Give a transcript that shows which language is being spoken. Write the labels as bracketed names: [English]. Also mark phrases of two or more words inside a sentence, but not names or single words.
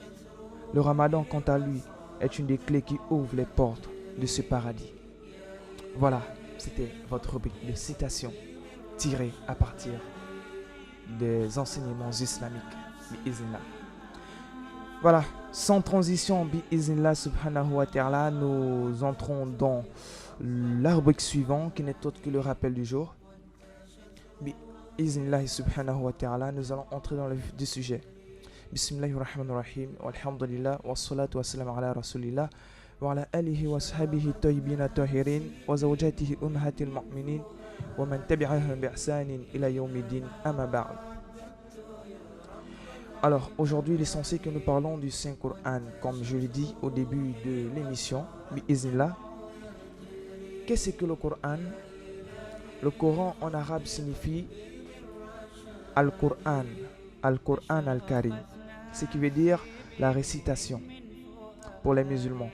[French] Le Ramadan, quant à lui, est une des clés qui ouvre les portes de ce paradis. Voilà, c'était votre rubrique de citation tirée à partir des enseignements islamiques. Bi-iznillah. Voilà, sans transition, [Arabic] بإذن الله سبحانه وتعالى, [French] nous entrons dans la rubrique suivante qui n'est autre que le rappel du jour. [Arabic] بإذن الله سبحانه وتعالى, [French] nous allons entrer dans le vif du sujet. [Arabic] بسم الله الرحمن الرحيم والحمد لله والصلاة والسلام على رسول الله وعلى آله وصحبه طيبين طاهرين وزوجاته أمهات المؤمنين ومن تبعهم بإحسان إلى يوم الدين أما بعد. [French] Alors, aujourd'hui, l'essentiel que nous parlons du Saint-Coran, comme je l'ai dit au début de l'émission, bi'iznillah. Qu'est-ce que le Coran? Le Coran en arabe signifie Al-Qur'an, Al-Qur'an Al-Karim, ce qui veut dire la récitation pour les musulmans.